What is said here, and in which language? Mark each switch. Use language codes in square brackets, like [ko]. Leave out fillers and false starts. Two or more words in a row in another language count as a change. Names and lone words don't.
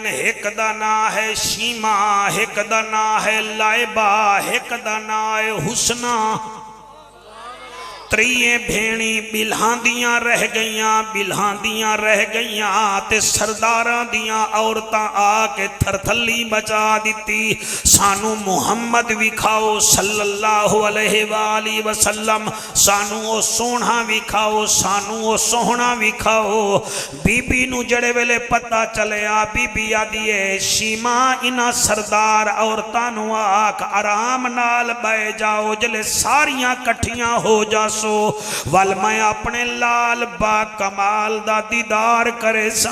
[pa] ایک دا نام ہے شیما، ایک دا نام ہے لائبہ، ایک دا نام ہے حسنیٰ. ترئیے بھینیں بلہاں دیاں رہ گئیاں تے سرداراں دیاں عورتاں آکے تھرتھلی مچا دتی. سانوں محمد وکھاؤ [ar] صلى الله عليه وآله وسلم, [pa] سانوں او سوہنا وکھاؤ، سانوں او سوہنا وکھاؤ. بی بی نوں جڑے ویلے پتہ چلیا، بی بی آدی ہے شیما انہاں سردار عورتاں نوں آکھ آرام نال بے جاؤ، جلے ساریاں کٹھیاں ہو جاسو ول میں اپنے لال با کمال دا دیدار کرے سا.